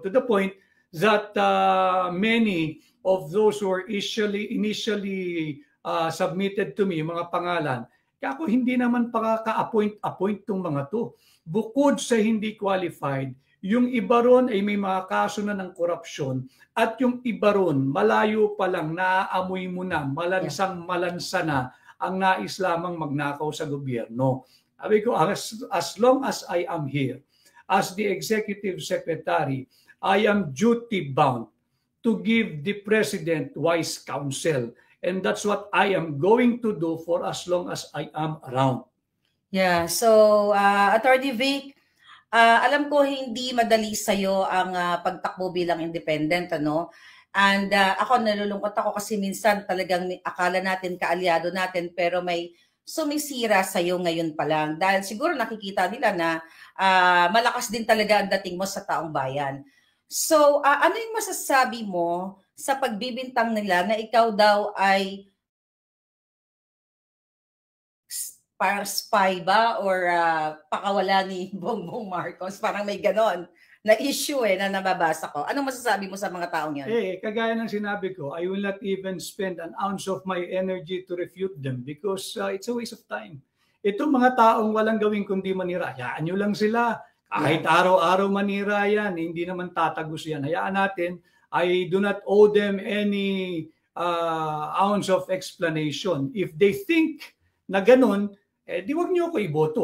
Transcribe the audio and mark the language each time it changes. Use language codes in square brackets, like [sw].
[en] To the point that many of those who were initially submitted to me, [tl] yung mga pangalan, ako hindi naman ka-appoint tong mga to. Bukod sa hindi qualified, yung iba ron ay may mga kaso na ng korupsyon at yung iba ron malayo pa lang naaamoy mo na, malansa na ang nais lamang magnakaw sa gobyerno. Sabi ko, [en] as long as I am here, as the Executive Secretary, I am duty-bound to give the President wise counsel. And that's what I am going to do for as long as I am around. [tl] Yeah, so Attorney Vic, alam ko hindi madali sa'yo ang pagtakbo bilang independent, ano? And ako nalulungkot ako kasi minsan talagang akala natin kaalyado natin pero may sumisira sa'yo ngayon pa lang. Dahil siguro nakikita nila na malakas din talaga ang dating mo sa taong bayan. So, ano yung masasabi mo sa pagbibintang nila na ikaw daw ay parang spy ba or pakawala ni Bongbong Marcos? Parang may ganon na issue na nababasa ko. Anong masasabi mo sa mga taong yan? Kagaya ng sinabi ko, [en] I will not even spend an ounce of my energy to refute them because it's a waste of time. [tl] Itong mga taong walang gawin kundi manira, hayaan nyo lang sila. Kahit araw-araw manira yan, hindi naman tatagos yan. Hayaan natin, [en] I do not owe them any ounce of explanation. If they think [tl] na ganun, di wag niyo ako iboto.